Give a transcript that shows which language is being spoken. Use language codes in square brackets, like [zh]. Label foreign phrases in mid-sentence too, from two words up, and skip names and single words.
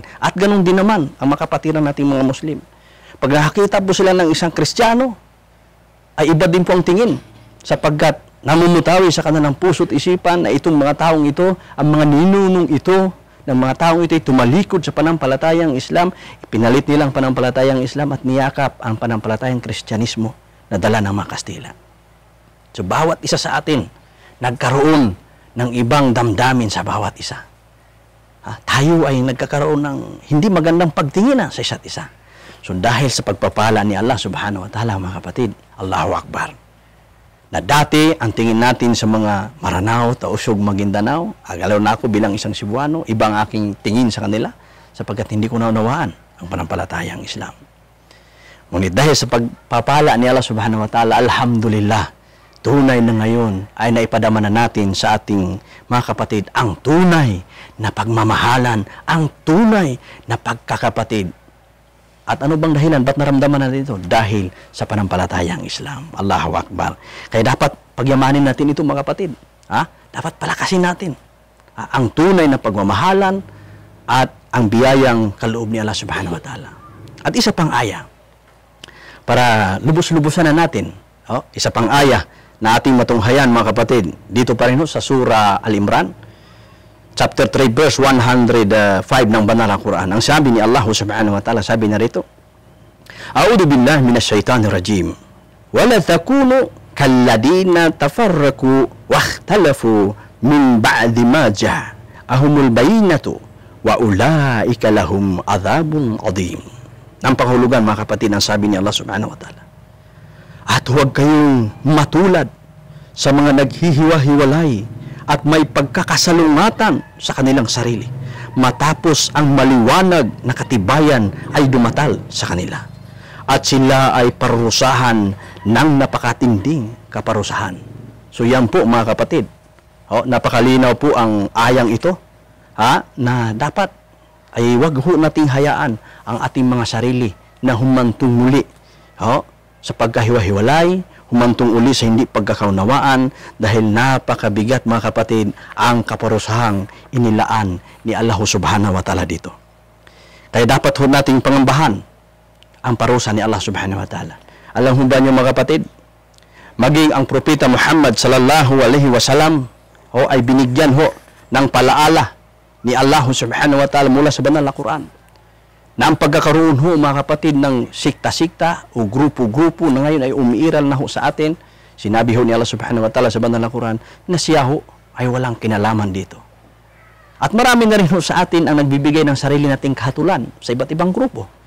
[tl] At ganun din naman ang mga kapatiran nating mga Muslim. Pag nakakita po sila ng isang Kristiyano, ay iba din po ang tingin, sapagkat namumutawi sa kanilang puso't isipan na itong mga taong ito, ang mga ninunong ito, ng mga taong ito ay tumalikod sa panampalatayang Islam, ipinalit nilang panampalatayang Islam at niyakap ang panampalatayang Kristyanismo na dala ng mga Kastila. So, bawat isa sa atin, nagkaroon ng ibang damdamin sa bawat isa. Tayo ay nagkakaroon ng hindi magandang pagtingin sa isa't isa. So, dahil sa pagpapala ni Allah [ar] سبحانه وتعالى, [tl] mga kapatid, [ar] الله أكبر, [tl] na dati ang tingin natin sa mga Maranao, Tausug, Maguindanao, agalaw na ako bilang isang Cebuano, ibang aking tingin sa kanila sapagkat hindi ko naunawaan ang panampalatayang Islam. Ngunit dahil sa pagpapala ni Allah [ar] سبحانه وتعالى, [tl] alhamdulillah, tunay na ngayon ay naipadama na natin sa ating mga kapatid ang tunay na pagmamahalan, ang tunay na pagkakapatid. At ano bang dahilan? Ba't naramdaman natin ito? Dahil sa panampalatayang Islam. [ar] الله أكبر. [tl] Kaya dapat pagyamanin natin ito, mga kapatid. Dapat palakasin natin ang tunay na pagmamahalan at ang biyayang kaloob ni Allah [ar] سبحانه وتعالى. [tl] At isa pang aya, para lubos-lubusan na natin, isa pang aya na ating matunghayan, mga kapatid, dito pa rin sa Surah Al-Imran, [en] chapter 3, verse 105 [tl] ng Banal na Quran. Ang sabi ni Allah [ar] سبحانه وتعالى, [tl] sabi na rito, [ar] أعوذ بالله من الشيطان الرجيم. ولا تكونوا كالذين تفرقوا واختلفوا من بعد ما جاءهم البينات وأولئك لهم عذاب عظيم. [tl] Ang panghulugan, mga kapatid, ang sabi ni Allah [ar] سبحانه وتعالى, [tl] at huwag kayong matulad sa mga naghihiwa-hiwalay at may pagkakasalungatan sa kanilang sarili, matapos ang maliwanag na katibayan ay dumatal sa kanila. At sila ay parusahan ng napakatinding kaparusahan. So yan po, mga kapatid. Napakalinaw po ang ayang ito, na dapat ay wag ho nating hayaan ang ating mga sarili na humantong muli sa pagkahiwa-hiwalay, humantong uli sa hindi pagkakaunawaan, dahil napakabigat, mga kapatid, ang kaparusahang inilaan ni Allah [ar] سبحانه وتعالى [tl] dito. Kaya dapat ho nating pangambahan ang parusa ni Allah [ar] سبحانه وتعالى. [tl] Alam ho ba niyo, mga kapatid, maging ang propeta Muhammad [ar] صلى الله عليه وسلم [tl] ay binigyan ho ng palaala ni Allah [ar] سبحانه وتعالى [tl] mula sa banal na Quran, na ang pagkakaroon ho, mga kapatid, ng sikta-sikta o grupo-grupo na ngayon ay umiiral na ho sa atin, sinabi ho ni Allah [ar] سبحانه وتعالى [tl] sa banal na Quran na siya ho ay walang kinalaman dito. At marami na rin ho sa atin ang nagbibigay ng sarili nating kahatulan sa iba't ibang grupo.